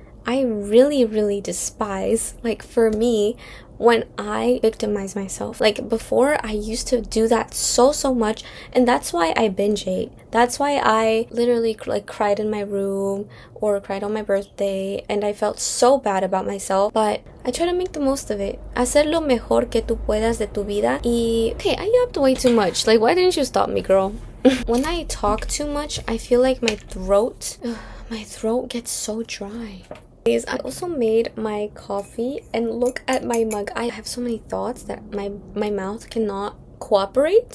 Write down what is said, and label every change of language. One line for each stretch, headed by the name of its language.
English: I really, really despise, like for me, when I victimize myself. Like before, I used to do that so much, and that's why I binge ate. That's why I literally like cried in my room or cried on my birthday, and I felt so bad about myself. But I try to make the most of it.
Spanish: Hacer lo mejor que tú puedas de tu vida.
English: Y okay, I yapped way too much. Like, why didn't you stop me, girl? When I talk too much, I feel like my throat gets so dry. I also made my coffee, and look at my mug. I have so many thoughts that my mouth cannot cooperate.